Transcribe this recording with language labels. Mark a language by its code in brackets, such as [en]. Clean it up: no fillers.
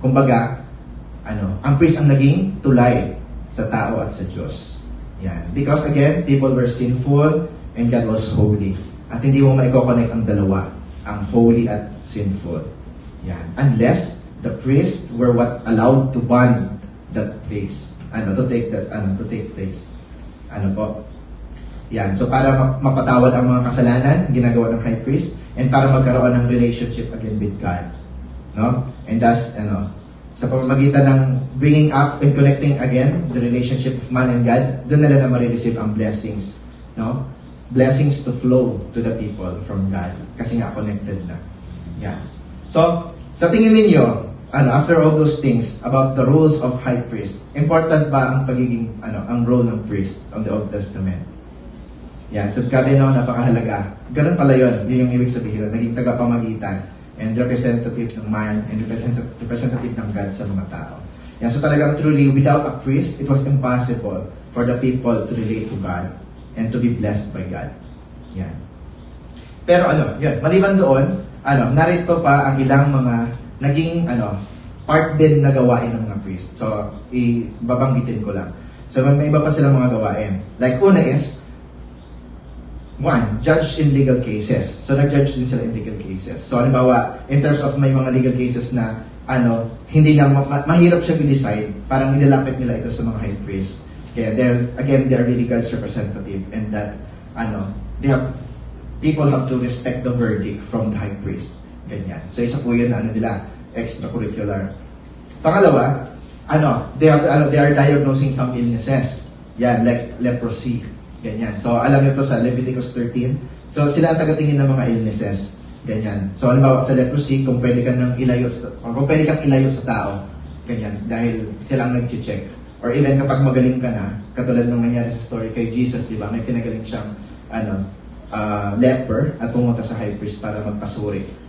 [tl] Kumbaga, ang priest ang naging tulay sa tao at sa Diyos. Yan. [en] Because again, people were sinful and God was holy. [tl] At hindi mo maiko-connect ang dalawa, ang holy at sinful. Yan. [en] Unless the priests were what allowed to bond that place. To take place. Yan. [tl] So para mapatawad ang mga kasalanan, ginagawa ng high priest, and para magkaroon ng relationship [en] again with God. No? And thus, sa pamamagitan ng bringing up and connecting again the relationship of man and God, [tl] doon nila na marireceive [en] ang blessings. No? Blessings to flow to the people from God. [tl] Kasi nga connected na. Yan. So, sa tingin ninyo, after all those things about the rules of high priest, important ba ang pagiging, ang role ng priest on the Old Testament? Yan. So, grabe napakahalaga. Ganun pala yun. Yun yung ibig sabihin. Naging tagapamagitan and representative ng man and representative ng God sa mga tao. Yan. [en] So, talagang truly, without a priest, it was impossible for the people to relate to God and to be blessed by God. [tl] Yan. Pero yun, maliban doon, narito pa ang ilang mga naging part din na gawain ng mga priest. So, ibabanggitin ko lang. So, may iba pa silang mga gawain. [en] Like, una is, one, judge in legal cases. [tl] So, nag-judge din sila in legal cases. So, halimbawa, in terms of may mga legal cases na, hindi lang, mahirap siya i-decide, parang inilapit nila ito sa mga high priest. [en] Kaya, they're really God's representative, and that, people have to respect the verdict from the high priest. Ganyan. [tl] So, isa po yun na nila, extracurricular. Pangalawa, they are diagnosing some illnesses. Yan, like leprosy. Ganyan. So, alam niyo to sa Leviticus 13. So, sila ang tagatingin ng mga illnesses. Ganyan. So, halimbawa sa leprosy, kung pwede kang ilayo sa tao, ganyan, dahil sila ang nag-check. Or even kapag magaling ka na, katulad ng nangyari sa story kay Jesus, di ba? May pinagaling siyang, leper at pumunta sa high priest para magpasuri.